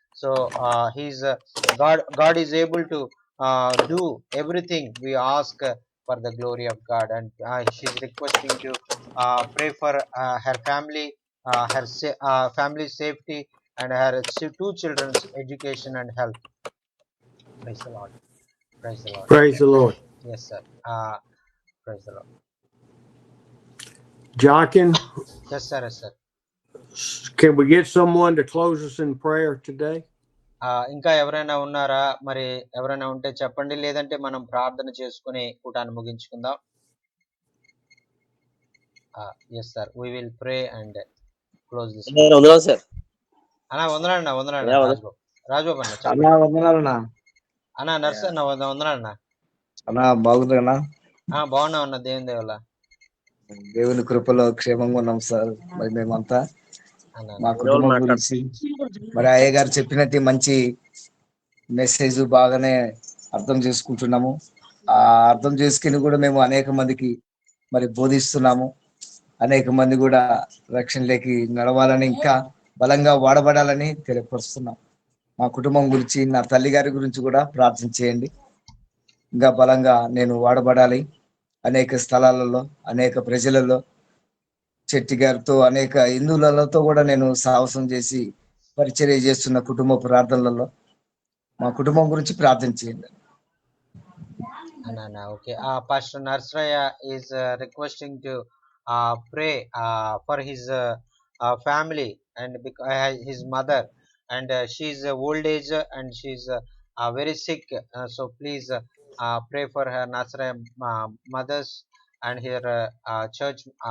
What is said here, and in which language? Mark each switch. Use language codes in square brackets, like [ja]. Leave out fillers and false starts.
[en] So he's God is able to do everything we ask for the glory of God, and she's requesting to pray for her family, family safety, and her two children's education and health. Praise the Lord. Praise the Lord. Praise the Lord. Yes, sir. Praise the Lord. Jochen, Yes, sir. Yes, sir. can we get someone to close us in prayer today? [te] ఇంకా ఎవరైనా ఉన్నారా? మరి ఎవరైనా ఉంటే చెప్పండి, లేదంటే మనం ప్రార్థన చేసుకుని కూటాన్ని ముగించుకుందాం. [en] Yes sir, we will pray and close this. [te] వందనాలు సార్. అన్నా వందనాలన్నా, వందనాలన్నా రాజబాబు అన్న చెప్పండి. అన్నా వందనాలన్నా. అన్నా నర్స్ అన్న వందనాలన్నా. అన్నా బాగుందన్నా? బాగున్నాం అన్న, దేవుని దయ వల్ల. దేవుని కృపలో క్షేమంగా ఉన్నాం సార్. మరి మేమంతా మా కుటుంబం గురించి మరి అయ్య గారు చెప్పినట్టు మంచి మెసేజ్ బాగానే అర్థం చేసుకుంటున్నాము. ఆ అర్థం చేసుకుని కూడా మేము అనేక మందికి మరి బోధిస్తున్నాము. అనేక మంది కూడా రక్షణలోకి నడవాలని, ఇంకా బలంగా వాడబడాలని తెలియపరుస్తున్నాం. మా కుటుంబం గురించి, నా తల్లి గారి గురించి కూడా ప్రార్థన చేయండి. ఇంకా బలంగా నేను వాడబడాలి. అనేక స్థలాలలో, అనేక ప్రజలలో, చెట్టి గారితో, అనేక హిందువులతో కూడా నేను సాహసం చేసి పరిచర్య చేస్తున్న కుటుంబ ప్రార్థనలలో మా కుటుంబం గురించి ప్రార్థన చేయండి. [en] Okay. Pastor Narsraya is requesting to pray for his family, and his mother, and she's old age, and she's very sick. So please pray for her Narsraya mothers and her church.